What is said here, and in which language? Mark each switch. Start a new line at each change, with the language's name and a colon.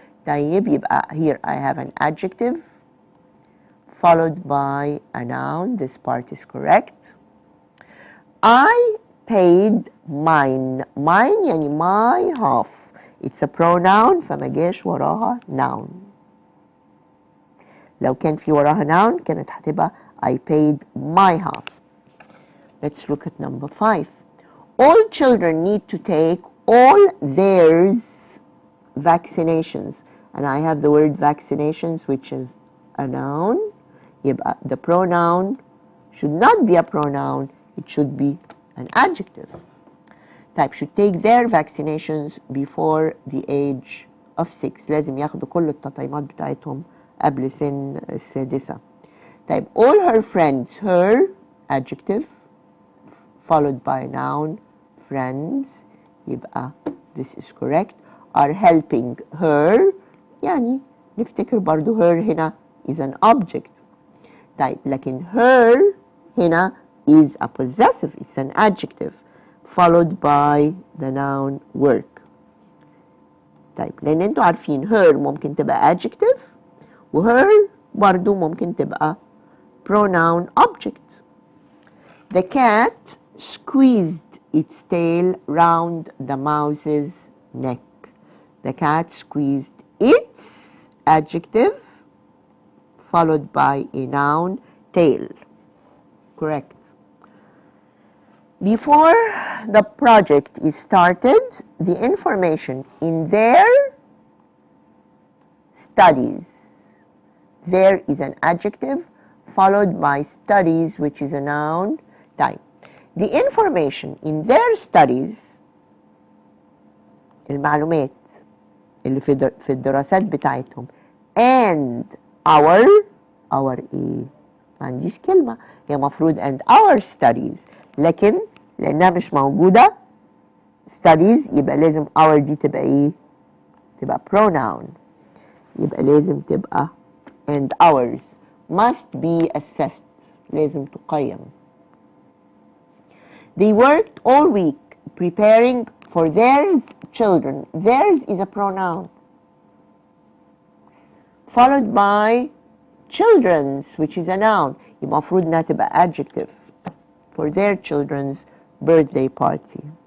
English: طيب يبقى here I have an adjective followed by a noun. This part is correct. I paid mine يعني my half. It's a pronoun
Arabic: فما جاش وراها
English: noun.
Arabic: لو كان في وراها noun كانت هتبقى
English: I paid my half. Let's look at number 5. All children need to take all theirs vaccinations. And I have the word vaccinations which is a noun. يبقى the pronoun should not be a pronoun, it should be an adjective. Type should take their vaccinations before the age of 6.
Arabic: لازم ياخدوا كل التطعيمات بتاعتهم قبل سن السادسة.
English: Type all her friends, her adjective followed by noun friends، يبقى this is correct. Are helping her يعني نفتكر برضو her هنا is an object. طيب لكن her هنا is a possessive, it's an adjective followed by the noun work.
Arabic: طيب لان انتوا عارفين her ممكن تبقى adjective و her برضو ممكن تبقى pronoun object.
English: The cat squeezed its tail round the mouse's neck. The cat squeezed its adjective followed by a noun tail. Correct. Before the project is started, the information in their studies. There is an adjective followed by studies, which is a noun. Time. The information in their studies,
Arabic: المعلومات اللي في الدراسات بتاعتهم, and our ايه؟ ما عنديش كلمة, هي مفروض
English: and our studies,
Arabic: لكن لأنها مش موجودة studies يبقى لازم our دي تبقى ايه؟ تبقى pronoun, يبقى لازم تبقى
English: and ours must be assessed,
Arabic: لازم تقيم.
English: They worked all week preparing for theirs children. Theirs is a pronoun, followed by children's, which is a noun.
Arabic: يبقى المفروض انها تبقى
English: adjective for their children's birthday party.